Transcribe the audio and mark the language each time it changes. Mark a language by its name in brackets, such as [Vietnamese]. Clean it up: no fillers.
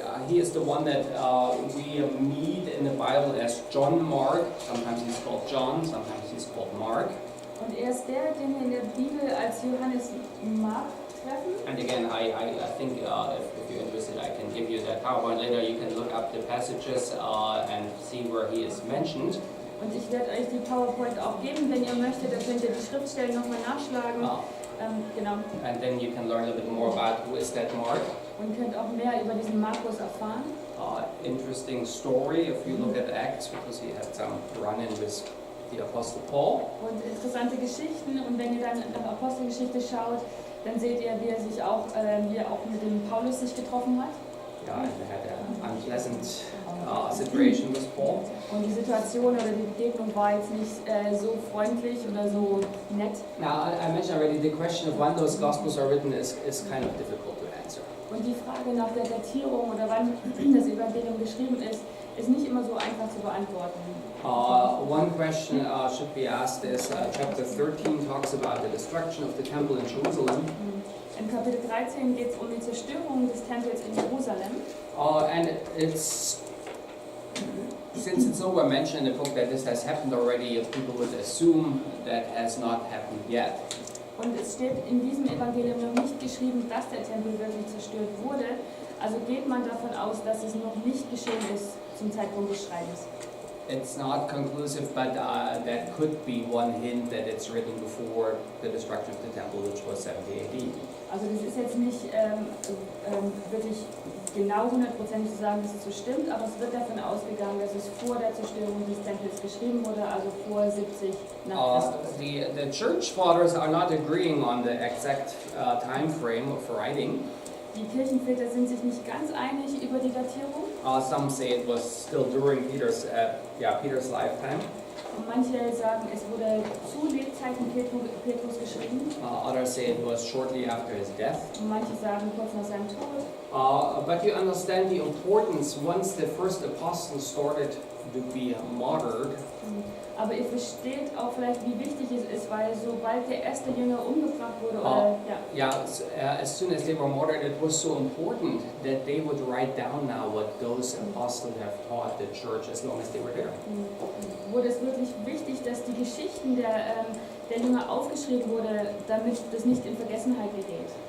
[English] He is the one that we meet in the Bible as John Mark. Sometimes he's called John, sometimes he's called Mark. [German] Und er ist der, den wir in der Bibel als Johannes Mark treffen. [English] And again, I think if you're interested, I can give you that PowerPoint later. You can look up the passages and see where he is mentioned. [German] Und ich werde euch die PowerPoint auch geben, wenn ihr möchtet. Da könnt ihr die Schriftstellen nochmal nachschlagen. Genau. [English] And then you can learn a little bit more about who is that Mark. [German] Und könnt auch mehr über diesen Markus erfahren. [English] Interesting story if you look at Acts, because he had some run-in with the Apostle Paul. [German] Und interessante Geschichten. Und wenn ihr dann nach Apostelgeschichte schaut, dann seht ihr, wie er auch mit dem Paulus sich getroffen hat. [English] Yeah, and they had an unpleasant situation with Paul. [German] Und die Situation oder die Begegnung war jetzt nicht so freundlich oder so nett. [English] Now, I mentioned already the question of when those Gospels are written is kind of difficult to answer. [German] Und die Frage nach der Datierung oder wann das Evangelium geschrieben ist nicht immer so einfach zu beantworten. [English] One question should be asked is chapter 13 talks about the destruction of the temple in Jerusalem. [German] In Kapitel 13 geht es um die Zerstörung des Tempels in Jerusalem. [English] And it's Since it's nowhere mentioned in the book that this has happened already, people would assume that has not happened yet. [German] Und es steht in diesem Evangelium noch nicht geschrieben, dass der Tempel wirklich zerstört wurde. Also geht man davon aus, dass es noch nicht geschehen ist zum Zeitpunkt des Schreibens. [English] It's not conclusive, but that could be one hint that it's written before the destruction of the temple, which was 70 AD. [German] Also das ist jetzt nicht wirklich genau 100% zu sagen, dass es so stimmt, aber es wird davon ausgegangen, dass es vor der Zerstörung des Tempels geschrieben wurde, also vor 70 nach Christus. [English] The church fathers are not agreeing on the exact time frame of writing. [German] Die Kirchenväter sind sich nicht ganz einig über die Datierung. [English] Some say it was still during Peter's lifetime. [German] Und manche sagen, es wurde zu Lebzeiten Petrus geschrieben. [English] Others say it was shortly after his death. [German] Und manche sagen kurz nach seinem Tod. [English] But you understand the importance once the first apostles started to be martyred. [German] Aber ihr versteht auch vielleicht, wie wichtig es ist, weil sobald der erste Jünger umgebracht wurde, oder, [English] As soon as they were martyred, it was so important that they would write down now what those apostles have taught the church as long as they were there. [German] Wurde es wirklich wichtig, dass die Geschichten der Jünger aufgeschrieben wurde, damit das nicht in Vergessenheit gerät.